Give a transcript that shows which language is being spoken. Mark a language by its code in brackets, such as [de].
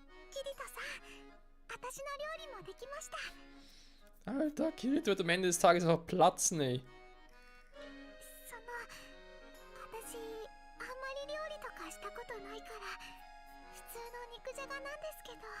[ja] キリトさん、私の料理もできました。 [de] Alter, Kirito wird am Ende des Tages einfach platzen, ey. [ja] その、私あんまり料理とかしたことないから普通の肉じゃがなんですけど。